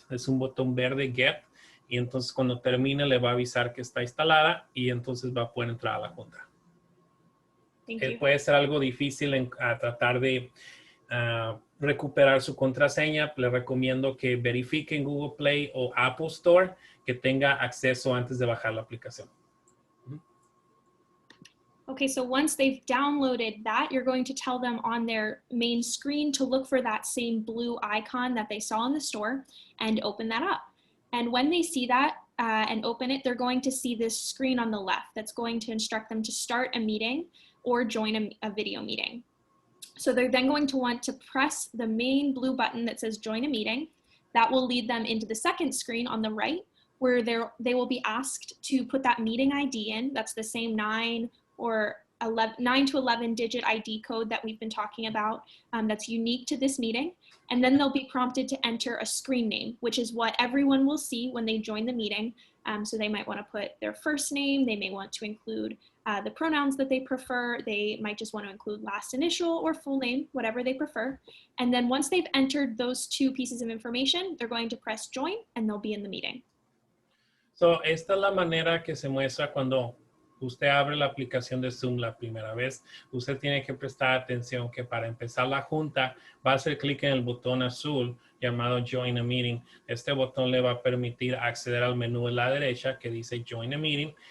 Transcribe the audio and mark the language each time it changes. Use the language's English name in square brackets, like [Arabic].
[Spanish] Es un botón verde Get y entonces cuando termine le va a avisar que está instalada y entonces va a poder entrar a la junta. Puede ser algo difícil a tratar de recuperar su contraseña. Le recomiendo que verifique en Google Play o Apple Store que tenga acceso antes de bajar la aplicación. [English] Okay, so once they've downloaded that, you're going to tell them on their main screen to look for that same blue icon that they saw in the store and open that up. And when they see that and open it, they're going to see this screen on the left that's going to instruct them to start a meeting or join a video meeting. So they're then going to want to press the main blue button that says join a meeting. That will lead them into the second screen on the right, where they will be asked to put that meeting ID in. That's the same 9 to 11 digit ID code that we've been talking about that's unique to this meeting. And then they'll be prompted to enter a screen name, which is what everyone will see when they join the meeting. So they might want to put their first name. They may want to include the pronouns that they prefer. They might just want to include last initial or full name, whatever they prefer. And then once they've entered those 2 pieces of information, they're going to press join and they'll be in the meeting. [Spanish] So, esta es la manera que se muestra cuando usted abre la aplicación de Zoom la primera vez. Usted tiene que prestar atención que para empezar la junta va a hacer clic en el botón azul llamado Join a Meeting. Este botón le va a permitir acceder al menú de la derecha que dice Join a Meeting.